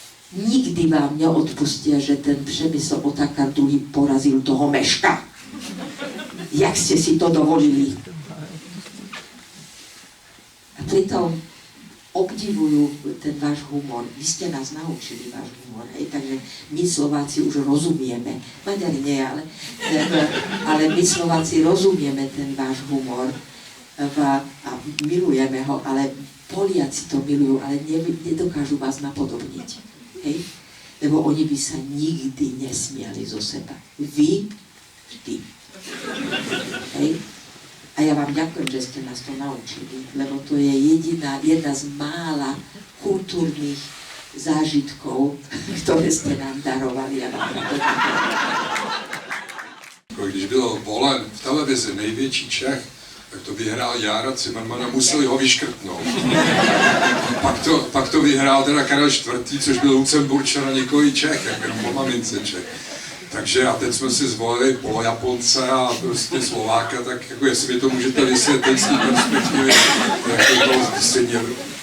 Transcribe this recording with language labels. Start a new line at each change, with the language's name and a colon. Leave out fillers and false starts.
Slovak: Nikdy vám neodpustia, že ten Přemysl Otakar II. Porazil toho Meška. Jak ste si to dovolili? A pritom obdivujú ten váš humor. Vy ste nás naučili váš humor, hej? Takže my Slováci už rozumieme. Maďari nie, ale my Slováci rozumieme ten váš humor a milujeme ho, ale Poliaci to milujú, ale nedokážu vás napodobniť. Hej? Lebo oni by sa nikdy nesmiali zo seba. Vy vždy. Hej? A ja vám ďakujem, že ste nás to naučili, lebo to je jedna z mála kultúrnych zážitkov, ktoré ste nám darovali.
Czech: Když byl volen v televizi největší Čech, tak to vyhrál Jára Cimrmana, museli ho vyškrtnout. Pak to vyhrál teda Karel IV., což byl Lucemburčan a několik Čech, jenom po mamince Čech. Takže a teď jsme si zvolili Polojaponce a prostě Slováka, tak jako jestli mi to můžete vysvětlit z té perspektivy, jak to bylo z střední Evropy.